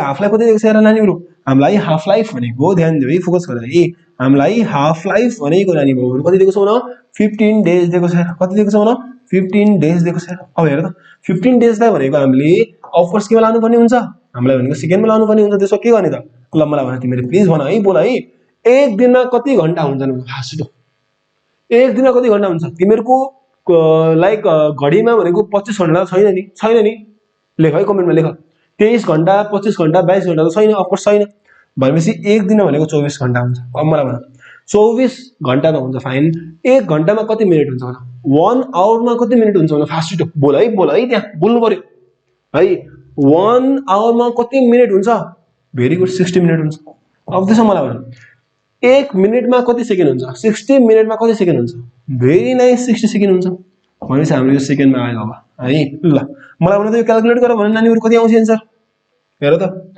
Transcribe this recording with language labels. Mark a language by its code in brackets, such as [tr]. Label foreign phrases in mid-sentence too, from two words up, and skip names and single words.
[en] half life [ne] कति दिएको छ हेर नानीहरु हामीलाई [en] half life [ne] भनेको ध्यान दिऊ है फोकस गर है हामीलाई [en] half life [ne] भनेको नानी बाबुहरु कति दिएको छ भन 15 डेज दिएको छ कति दिएको छ भन 15 डेज दिएको छ अब हेर त 15 डेज लाई भनेको हामीले [en] of course [ne] केमा लानु पर्ने हुन्छ हामीलाई भनेको सेकेन्डमा लानु पर्ने हुन्छ त्यसो के गर्ने त ल मलाई भन तिमीले प्लिज भन है बोल है एक दिनमा कति घण्टा हुन्छन् फास्ट एक दिनमा कति घण्टा हुन्छ तिमीहरुको लाइक घडीमा भनेको 25 घण्टा छैन नि लेख है कमेन्टमा लेख 23 घण्टा 25 घण्टा 22 घण्टा त छैन [en] of course [ne] छैन भनेपछि एक दिन भनेको 24 घण्टा हुन्छ अब मलाई भन 24 घण्टा त हुन्छ फाइन एक घण्टामा कति मिनेट हुन्छ भन 1 आवरमा कति मिनेट हुन्छ भन फास्ट बोल है त्यहाँ बोल्नु पर्यो है 1 आवरमा कति मिनेट हुन्छ [en] very good [ne] 60 मिनेट हुन्छ अब त्यसो मलाई भन 1 मिनेटमा कति सेकेन्ड हुन्छ 60 मिनेटमा कति सेकेन्ड हुन्छ [en] very nice [ne] 60 सेकेन्ड हुन्छ भनेपछि हाम्रो यो सेकेन्डमा आयो अब है ल मलाई भन त यो क्याल्कुलेट गर भने नानीहरु कति आउँछ आन्सर हेर त